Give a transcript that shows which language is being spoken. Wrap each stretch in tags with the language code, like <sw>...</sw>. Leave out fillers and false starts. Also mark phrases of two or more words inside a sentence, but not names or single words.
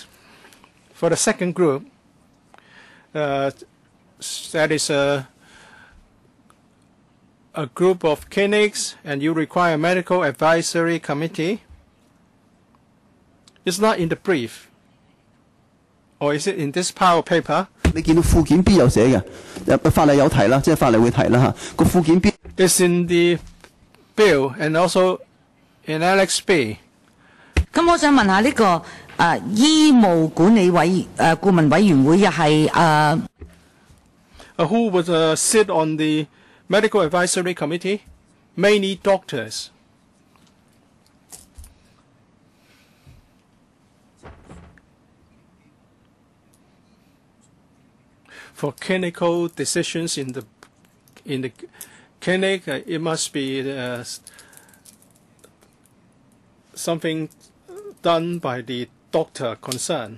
<en>For the second group, that is a group of clinics, and you require a medical advisory committee. It's not in the brief, or is it in this pile of paper?</en> <yue>你見到附件 B 有寫嘅，法例有提啦，即係法例會提啦嚇。個附件 B</yue> <en>It's in the bill and also in Annex B.</en> <yue>咁我想問下呢個醫務管理顧問委員會又係</yue> <en>Who would sit on the medical advisory committee? Mainly doctors. For clinical decisions in the clinic, it must be something done by the doctor concerned.</en>